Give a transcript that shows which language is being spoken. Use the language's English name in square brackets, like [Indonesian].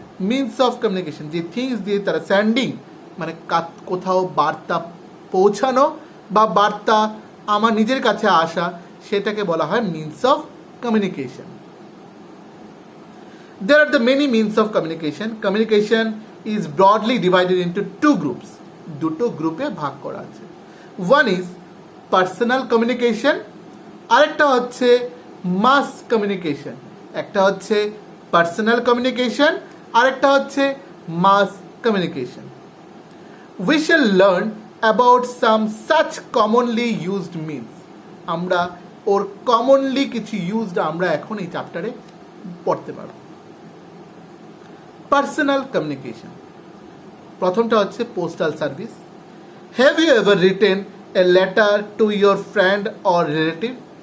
[Bangla] Means of communication, যে things দিয়ে তারা সেন্ডিং মানে কোথাও বার্তা পৌঁছানো বা বার্তা আমার নিজের কাছে আসা, সেটাকে বলা হয় means of communication. [English] There are the many means of communication. Communication is broadly divided into two groups. [Bangla] দুটো গ্রুপে ভাগ করা আছে। [English] One is personal communication, [Bangla] আরেকটা হচ্ছে mass communication। একটা হচ্ছে personal communication, আরেকটা হচ্ছে mass communication. [English] We shall learn about some such commonly used means. [Bangla] আমরা ওর commonly কিছু used আমরা এখন এই চ্যাপ্টারে পড়তে পারব। পার্সোনাল কমিউনিকেশন, প্রথমটা হচ্ছে postal service. [English] Have you ever written a letter to your friend or relative?